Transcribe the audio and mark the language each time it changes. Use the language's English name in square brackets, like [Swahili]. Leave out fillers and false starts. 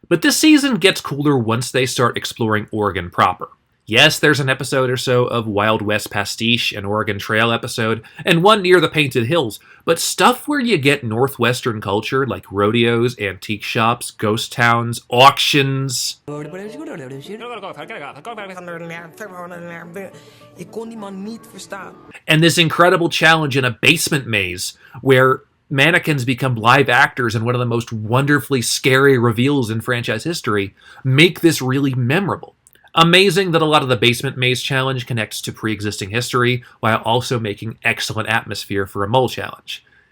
[English] But this season gets cooler once they start exploring Oregon proper. Yes, there's an episode or so of Wild West Pastiche, an Oregon Trail episode, and one near the Painted Hills, but stuff where you get Northwestern culture like rodeos, antique shops, ghost towns, auctions. [Dutch] Ik kon die man niet verstaan. [English] And this incredible challenge in a basement maze where mannequins become live actors in one of the most wonderfully scary reveals in franchise history make this really memorable. Amazing that a lot of the basement maze challenge connects to pre-existing history, while also making excellent atmosphere for a mole challenge.